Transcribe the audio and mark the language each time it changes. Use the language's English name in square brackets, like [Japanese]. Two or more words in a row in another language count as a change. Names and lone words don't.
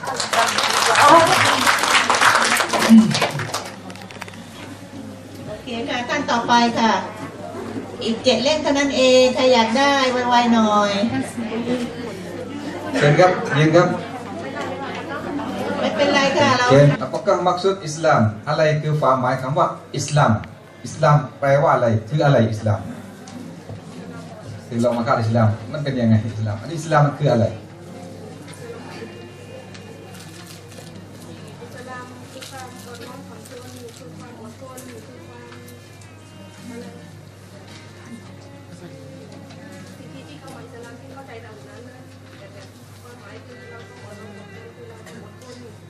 [Thai] โอเคค่ะขั้นต่อไปค่ะ อีก7เล่มเท่านั้นเองใครอยากได้ไวๆหน่อย เชิญครับยืนครับ ไม่เป็นไรค่ะเรา เชิญ [Malay] apakah maksud Islam [Thai] อะไรคือความหมายคำว่าอิสลามแปลว่าอะไรคืออะไรอิสลามถึงเรามาเข้าอิสลามมันเป็นยังไงอิสลามอันนี้อิสลามมันคืออะไร อิสลามคือความอดทนของตนคือความอดทนคือความอะไรที่เข้ามาอิสลามที่เข้าใจตามนั้นนะแต่ความหมายคือเราต้องอดทนคือเราต้องอดทน